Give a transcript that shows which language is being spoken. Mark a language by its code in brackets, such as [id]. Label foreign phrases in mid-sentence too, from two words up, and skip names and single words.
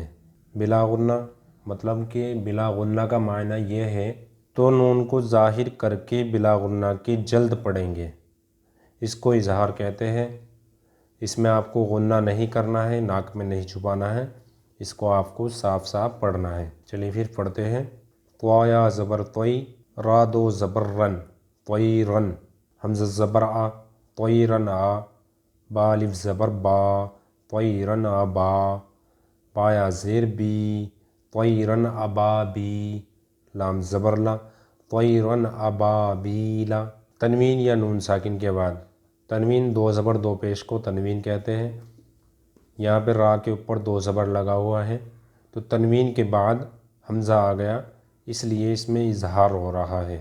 [ur] بلا غنہ مطلب کہ بلا غنہ کا معنی یہ ہے تو نون کو ظاہر کر کے بلا غنہ کے جلد پڑھیں گے، اس کو اظہار کہتے ہیں۔ اس میں آپ کو غنہ نہیں کرنا ہے، ناک میں نہیں چھپانا ہے، اس کو آپ کو صاف پڑھنا ہے۔ چلیے پھر پڑھتے ہیں۔ طاء زبر طی، را دو زبر رن، طیرن۔ حمزہ زبر آ، طیرن آ۔ با الف زبر با، طیرن ابا۔ بایا زیر بی، طیرن ابابی۔ لام زبر لا، طیرن ابابیلا۔ تنوین یا نون ساکن کے بعد تنوین 2 زبر 2 پیش کو تنوین کہتے ہیں۔ یہاں پہ را کے اوپر 2 زبر لگا ہوا ہے تو تنوین کے بعد حمزہ آ گیا، اس لیے اس میں اظہار ہو رہا ہے۔